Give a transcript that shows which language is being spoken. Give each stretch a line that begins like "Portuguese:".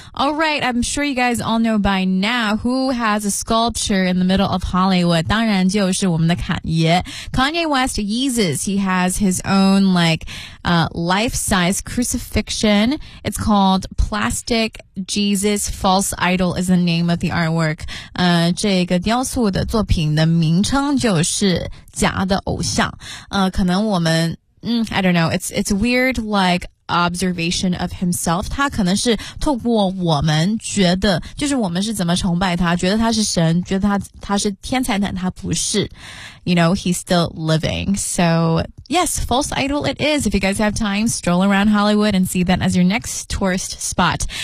English: Alright, I'm sure you guys all know by now who has a sculpture in the middle of Hollywood.
Chinese: 当然就是我们的侃爷 Kanye West Yeezus.
English: He has his own like, life-size crucifixion. It's called Plastic Jesus False Idol is the name of the artwork.
Chinese: 这个雕塑的作品的名称就是假的偶像。可能我们
English: I don't know, it's weird like observation of himself.
Chinese: 他可能是透过我们觉得就是我们是怎么崇拜他觉得他是神觉得他是天才但他不是。
English: You know, he's still living. So, yes, false idol it is. If you guys have time, stroll around Hollywood and see that as your next tourist spot.